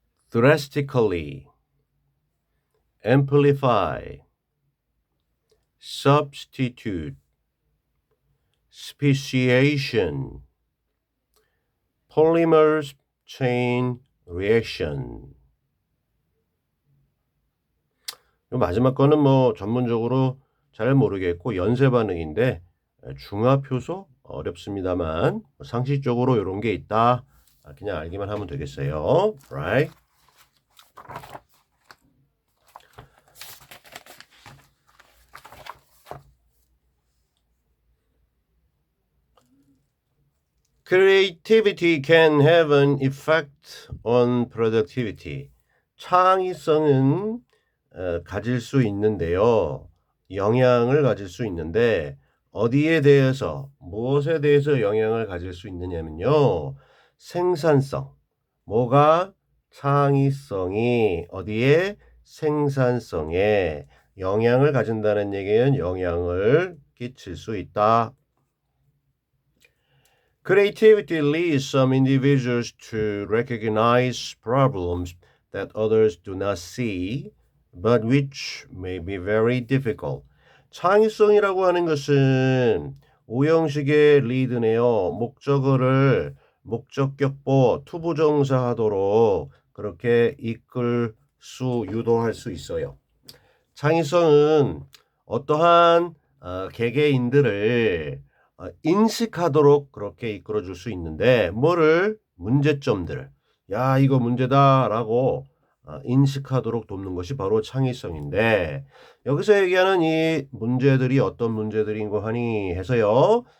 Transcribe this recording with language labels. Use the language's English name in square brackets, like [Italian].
[English] drastically, amplify, substitute, speciation, polymer chain reaction. [Korean] 마지막 거는 전문적으로 잘 모르겠고 연쇄 반응인데 중화표소 어렵습니다만 상식적으로 이런 게 있다. 그냥 알기만 하면 되겠어요. [English] Right? Creativity can have an effect on productivity. [Korean] 창의성은 가질 수 있는데요. 영향을 가질 수 있는데 어디에 대해서 무엇에 대해서 영향을 가질 수 있느냐면요. 생산성. 뭐가 창의성이 어디에 생산성에 영향을 가진다는 얘기는 영향을 끼칠 수 있다. [English] Creativity leads some individuals to recognize problems that others do not see, but which may be very difficult. [Korean] 창의성이라고 하는 것은 오형식의 리드네요. 목적어를 목적격보 투부정사하도록 그렇게 이끌 수 유도할 수 있어요. 창의성은 어떠한 개개인들을 인식하도록 그렇게 이끌어줄 수 있는데 뭐를 문제점들 야 이거 문제다라고 인식하도록 돕는 것이 바로 창의성인데 여기서 얘기하는 이 문제들이 어떤 문제들인고 하니 해서요.